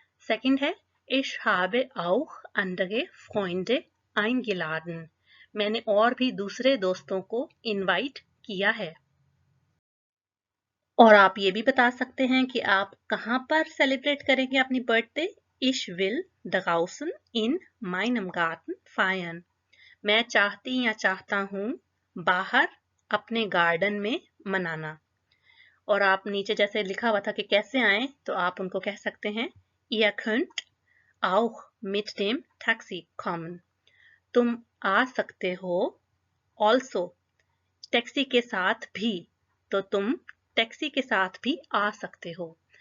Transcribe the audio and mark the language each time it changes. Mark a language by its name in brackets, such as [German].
[English] Second [German] है, ich habe auch andere Freunde eingeladen. [Hindi] मैंने और भी दूसरे दोस्तों को इनवाइट किया है. और आप ये भी बता सकते हैं कि आप कहाँ पर सेलिब्रेट करेंगे अपनी birthday. [German] Ich will draußen in meinem Garten feiern. [Hindi] मैं चाहती या चाहता हूँ बाहर अपने गार्डन में मनाना. और आप नीचे जैसे लिखा हुआ था कि कैसे आए, तो आप उनको कह सकते हैं [German] Ihr könnt auch mit dem Taxi kommen. [Hindi] तुम आ सकते हो [English] also [Hindi] टैक्सी के साथ भी, तो तुम टैक्सी के साथ भी आ सकते हो.